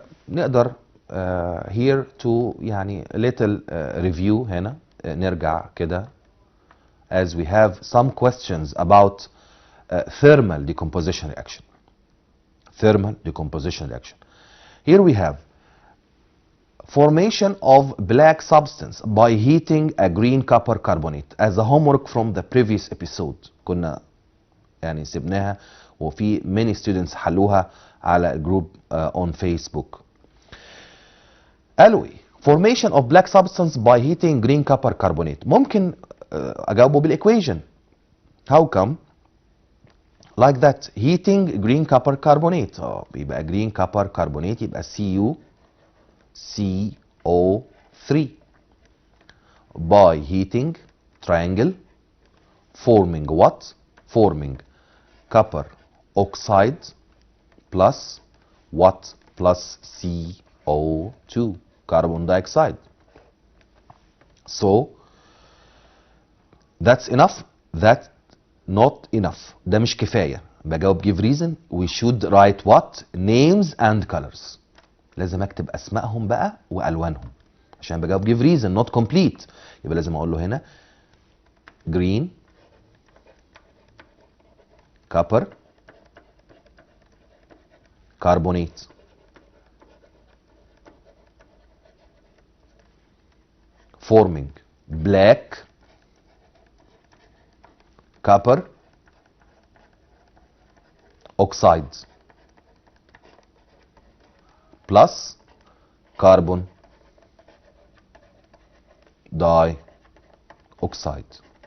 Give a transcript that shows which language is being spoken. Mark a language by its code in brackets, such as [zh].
[ar] نقدر [en] here to [ar] يعني [en] little review [ar] هنا نرجع كده [en] as we have some questions about thermal decomposition reaction. Thermal decomposition reaction. Here we have formation of black substance by heating a green copper carbonate as a homework from the previous episode. [ar] كنا يعني سيبناها وفي [en] many students [ar] حلوها على الجروب [en] on Facebook. [ar] قالوا ايه؟ [en] formation of black substance by heating green copper carbonate. [ar] ممكن اجاوبه بالايكويشن. [en] How come? Like that, heating green copper carbonate. [ar] يبقى [en] green copper carbonate يبقى CuCO3 by heating triangle forming what? Forming copper oxide plus what? Plus CO2 carbon dioxide. So that's enough. That's not enough. [ar] ده مش كفاية. بجاوب [en] give reason we should write what names and colors. [ar] لازم اكتب اسمائهم بقى والوانهم عشان بجاوب [en] give reason not complete. [ar] يبقى لازم اقول له هنا [en] green copper carbonate forming black copper oxide plus carbon dioxide.